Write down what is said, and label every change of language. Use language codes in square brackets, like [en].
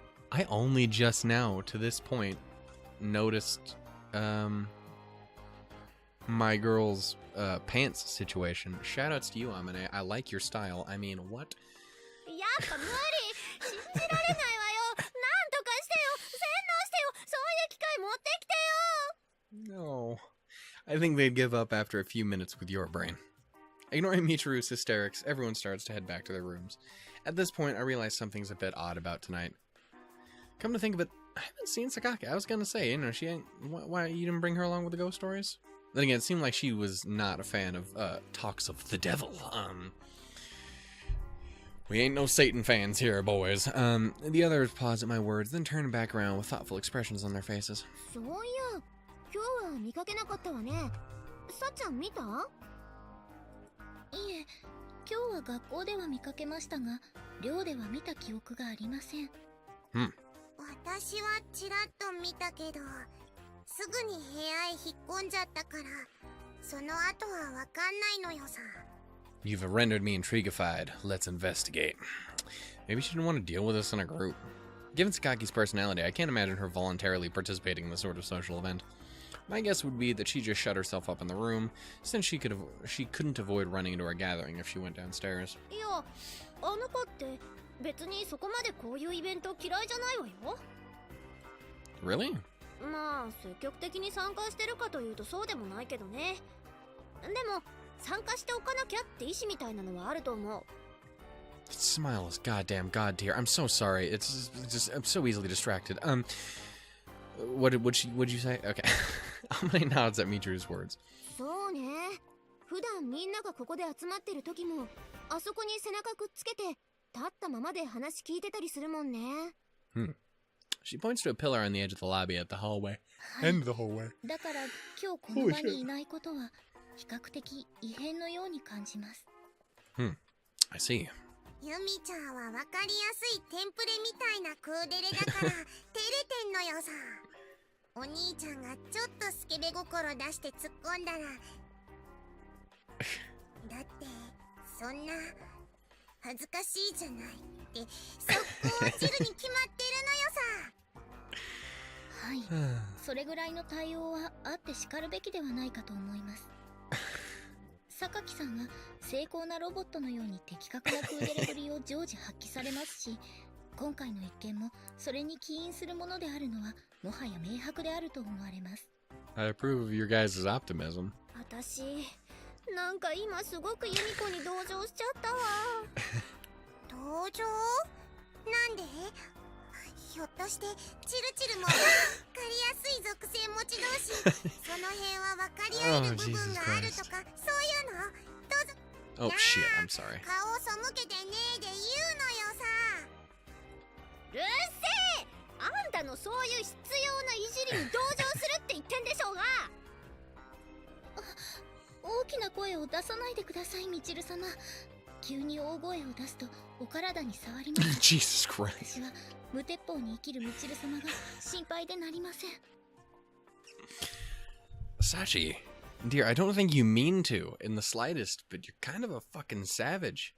[en] I only just now, to this point, noticed my girl's pants situation. Shoutouts to you, Amane. I like your style. I mean, what? [ja] やっぱ無理信じられないわよなんとかしてよ洗脳してよそういう機械持ってきてよ [en] No. I think they'd give up after a few minutes with your brain. Ignoring Michiru's hysterics, everyone starts to head back to their rooms. At this point, I realize something's a bit odd about tonight. Come to think of it, I haven't seen Sakaki. I was gonna say, you know, she ain't... Why you didn't bring her along with the ghost stories? Then again, it seemed like she was not a fan of, talks of the devil. We ain't no Satan fans here, boys. The others pause at my words, then turn back around with thoughtful expressions on their faces. [ja] そういや今日は見かけなかったわねさっちゃん見たいえ今日は学校では見かけましたが寮では見た記憶がありません私はちらっと見たけどすぐに部屋へ引っ込んじゃったからその後はわかんないのよさ [en] You've rendered me intriguified. Let's investigate. Maybe she didn't want to deal with us in a group. Given Sakaki's personality, I can't imagine her voluntarily participating in this sort of social event. My guess would be that she just shut herself up in the room, since she couldn't avoid running into our gathering if she went downstairs. [ja] いや、あの子って別にそこまでこういうイベント嫌いじゃないわよ。 [en] Really? [ja] まあ、積極的に参加してるかというとそうでもないけどね。でも、参加しておかなきゃって意思みたいなのはあると思う。 [en] Smile is goddamn god tier. I'm so sorry. It's just I'm so easily distracted. What'd you say? Okay. Amane nods at Michiru's words. [ja] そうね。普段みんながここで集まってる時も、あそこに背中くっつけて立ったままで話聞いてたりするもんね。 [en] She points to a pillar on the edge of the lobby at the hallway. End of the hallway. [ja] だから今日この場にいないことは比較的異変のように感じます。 [en] I see. [ja] ユミちゃんは分かりやすいテンプレみたいなクーデレだから照れてんのよさ。お兄ちゃんがちょっとスケベ心出して突っ込んだらだってそんな恥ずかしいじゃないって速攻落ちるに決まってるのよさ。はいそれぐらいの対応はあってしかるべきではないかと思います。榊さんは精巧なロボットのように的確なクーデレぶりを常時発揮されますし今回の一件もそれに起因するものであるのはもはや明白であると思われます。 [en] I approve of your guys' optimism. [ja] 私なんか今すごくユミコに同情しちゃったわ。同情？なんで？ひょっとしてチルチルも分かりやすい属性持ち同士その辺は分かり合える部分があるとかそういうのどうぞ。 [en] Oh shit, I'm sorry. [ja] 顔を背けてねえで言うのよさ。うっせえあんたのそういう必要ないじりに同情するって言ってんでしょうが大きな声を出さないでくださいミチル様。急に大声を出すとお体に触ります。 [en] Jesus Christ. [ja] 私は無鉄砲に生きるミチル様が心配でなりません。 [en] Sachi, dear, I don't think you mean to in the slightest, but you're kind of a fucking savage.